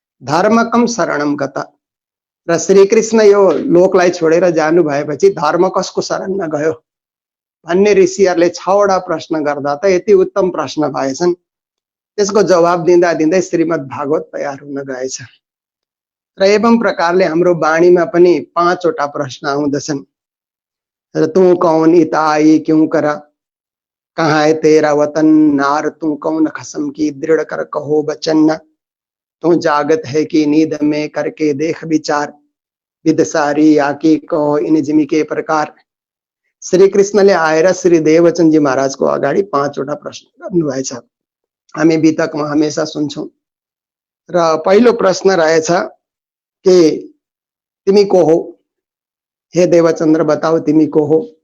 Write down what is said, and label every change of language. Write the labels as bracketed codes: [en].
[ne] धर्मकम शरणम गत, र श्रीकृष्ण यो लोकलाई छोडेर जानु भएपछि धर्म कसको शरणमा गयो भन्ने ऋषिहरूले 6 वटा प्रश्न गर्दा त यति उत्तम प्रश्न भएछन्। त्यसको जवाब दिँदा दिँदै श्रीमद् भागवत तयार हुन गएछ। र एवं प्रकारले हाम्रो वाणीमा पनि 5 वटा प्रश्न आउँदछन्। [hi] र तू कौन इताई क्यों कर, कहाँ है तेरा वतन, नार तू कौन खसम की दृढ़ कर कहो बचन। तू जागत है कि नींद में करके देख विचार, विदसारी आकी कहो इन जिमी के प्रकार। [ne] श्री कृष्णले आएर श्री देवचन्दजी महाराजको अगाडि 5 वटा प्रश्न गर्नुभएछ। हामी वितकमा हमेशा सुन्छौं। र पहिलो प्रश्न रहेछ कि तिमी को हो? हे देवचन्द्र बताऊ तिमी को हो?